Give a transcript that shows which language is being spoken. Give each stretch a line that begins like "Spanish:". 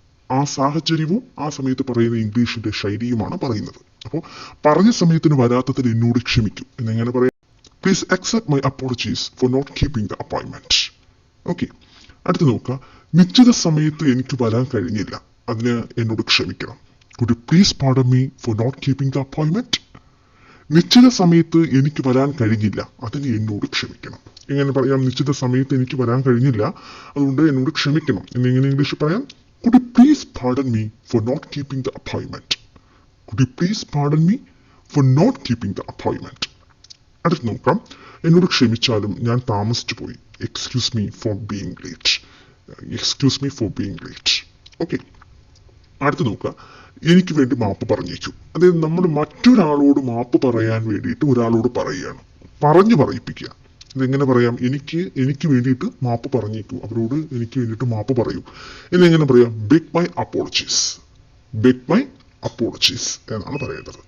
Malayalam: ആ സാഹചര്യവും ആ സമയത്ത് പറയുന്ന ഇംഗ്ലീഷിന്റെ ശൈലിയുമാണ് പറയുന്നത്. അപ്പോൾ പറഞ്ഞ സമയത്തിന് വരാത്തതിന് എന്നോട് ക്ഷമിക്കൂ എന്നെങ്ങനെ പറയാം?
English: Please accept my apologies for not keeping the appointment. Okay,
Malayalam: അടുത്ത് നോക്കുക. നിശ്ചിത സമയത്ത് എനിക്ക് വരാൻ കഴിഞ്ഞില്ല, അതിന് എന്നോട് ക്ഷമിക്കണം.
English: Could you please pardon me for not keeping the appointment?
Malayalam: നിശ്ചിത സമയത്ത് എനിക്ക് വരാൻ കഴിഞ്ഞില്ല, അതിന് എന്നോട് ക്ഷമിക്കണം. എങ്ങനെ പറയാം? നിശ്ചിത സമയത്ത് എനിക്ക് വരാൻ കഴിഞ്ഞില്ല, അതുകൊണ്ട് എന്നോട് ക്ഷമിക്കണം എന്നെങ്ങനെ ഇംഗ്ലീഷിൽ പറയാം?
English: Could you please pardon me for not keeping the appointment? Could you please pardon me for not keeping the appointment?
Malayalam: അടുത്ത് നോക്കാം. എന്നോട് ക്ഷമിച്ചാലും ഞാൻ താമസിച്ചു പോയി.
English: Excuse me for being late. Excuse me for being late.
Malayalam: Okay, അടുത്ത് നോക്കുക. എനിക്ക് വേണ്ടി മാപ്പ് പറഞ്ഞേക്കൂ. അതായത് നമ്മൾ മറ്റൊരാളോട് മാപ്പ് പറയാൻ വേണ്ടിയിട്ട് ഒരാളോട് പറയുകയാണ്, പറഞ്ഞു പറയിപ്പിക്കുക. ഇതെങ്ങനെ പറയാം? എനിക്ക് വേണ്ടിയിട്ട് മാപ്പ് പറഞ്ഞേക്കൂ, അവരോട് എനിക്ക് വേണ്ടിയിട്ട് മാപ്പ് പറയൂ എന്നെങ്ങനെ പറയാം?
English: Beg my apologies. Beg my apologies
Malayalam: എന്നാണ് പറയേണ്ടത്.